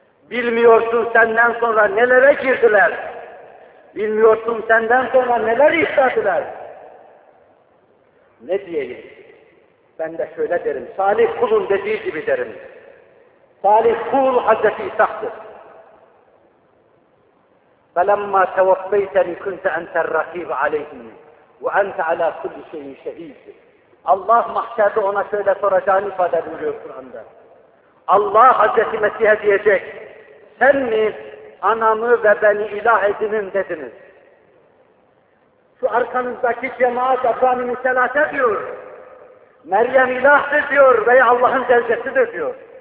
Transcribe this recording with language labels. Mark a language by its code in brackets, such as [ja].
[tr] Bilmiyorsun senden sonra nelere girdiler. Bilmiyorsun senden sonra neler işlediler. Ne diyeyim? Ben de şöyle derim. Salih kulun dediği gibi derim. Salih kul Hazreti İshak'tır. [ar] فَلَمَّا تَوَفَّيْتَنِ كُنْتَ أَنْتَ الرَّقِيبَ عَلَيْهِمْ وَاَنْتَ عَلَى كُلِّ شَيْءٍ شَهِيدٍ [tr] Allah mahşerde ona şöyle soracağını ifade ediyor Kur'an'da. Allah Hazreti Mesih'e diyecek, sen mi anamı ve beni ilah edinin dediniz. Şu arkanızdaki cemaat Efrani'nin selate diyor. Meryem ilahdır diyor veya Allah'ın zevcesidir diyor.